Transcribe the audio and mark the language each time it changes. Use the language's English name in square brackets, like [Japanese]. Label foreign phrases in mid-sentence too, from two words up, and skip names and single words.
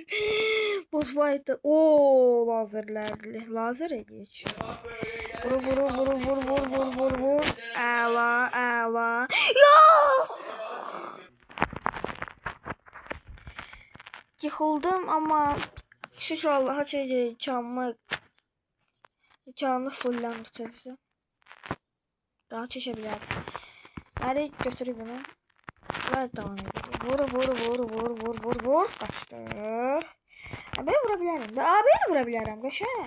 [English] Boss fight'ı. [Azerbaijani] Ooo, lazerlərli. [Turkish] Lazer ediyor. Vur, vur, vur, vur, vur, vur, vur, vur. [Azerbaijani] Əla, əla. Yox! Yıxıldım ama şükür Allah'a ki canlı fullandı tezdə. [Turkish] Daha çeşebiliriz. Nereye götürüyor bunu? Biraz devam edelim. Vur, vur, vur, vur, vur, vur, vur. Kaçtık. Ben vurabilirim. Daha ben vurabilirim. Geçen.